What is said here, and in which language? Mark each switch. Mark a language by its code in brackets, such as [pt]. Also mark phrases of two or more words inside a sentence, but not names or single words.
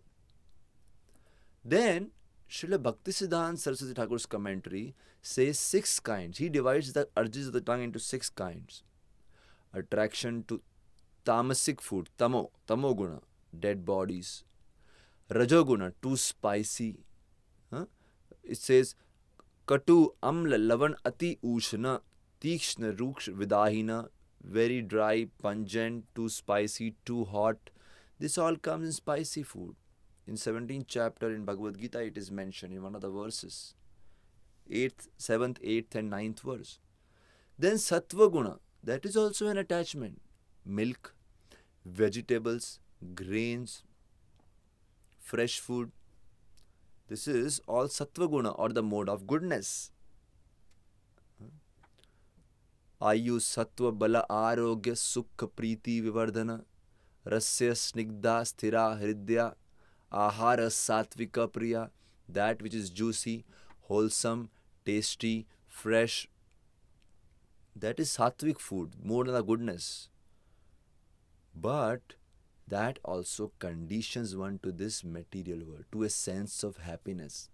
[en] Then, Srila Bhaktisiddhanta Saraswati Thakur's commentary says 6 kinds. He divides the urges of the tongue into 6 kinds. Attraction to tamasic food, tamoguna, dead bodies. Rajoguna, too spicy. It says katu, [sa] amla, lavan, ati, ushna, tikshna, ruksh, vidahina, [en] very dry, pungent, too spicy, too hot. This all comes in spicy food. In 17th chapter in Bhagavad Gita, it is mentioned in one of the verses. 8th, 7th, 8th and 9th verse. Then Sattva Guna, that is also an attachment. Milk, vegetables, grains, fresh food. This is all Sattva Guna or the mode of goodness. [sa] Ayu Sattva Bala Arogya Sukha Preeti Vivardhana Rasya Snigdha Sthira Hridya Ahara Satvika Priya. [en] That which is juicy, wholesome, tasty, fresh. That is sattvic food, more than the goodness. But that also conditions one to this material world, to a sense of happiness.